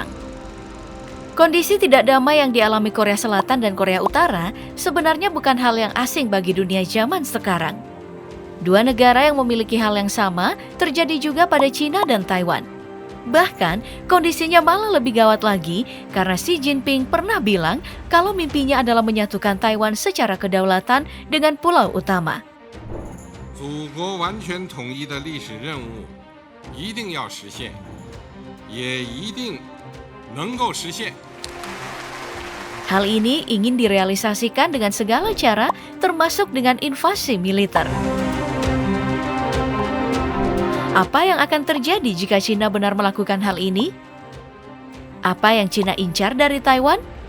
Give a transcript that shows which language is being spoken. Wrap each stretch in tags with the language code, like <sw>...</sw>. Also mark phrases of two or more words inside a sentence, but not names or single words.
<id>Kondisi tidak damai yang dialami Korea Selatan dan Korea Utara sebenarnya bukan hal yang asing bagi dunia zaman sekarang. Dua negara yang memiliki hal yang sama terjadi juga pada Cina dan Taiwan. Bahkan, kondisinya malah lebih gawat lagi karena Xi Jinping pernah bilang kalau mimpinya adalah menyatukan Taiwan secara kedaulatan dengan pulau utama.</id> <zh>祖国完全统一的历史任务一定要实现，也一定能够实现。</zh> <id>Hal ini ingin direalisasikan dengan segala cara, termasuk dengan invasi militer. Apa yang akan terjadi jika Cina benar melakukan hal ini? Apa yang Cina incar dari Taiwan?</id>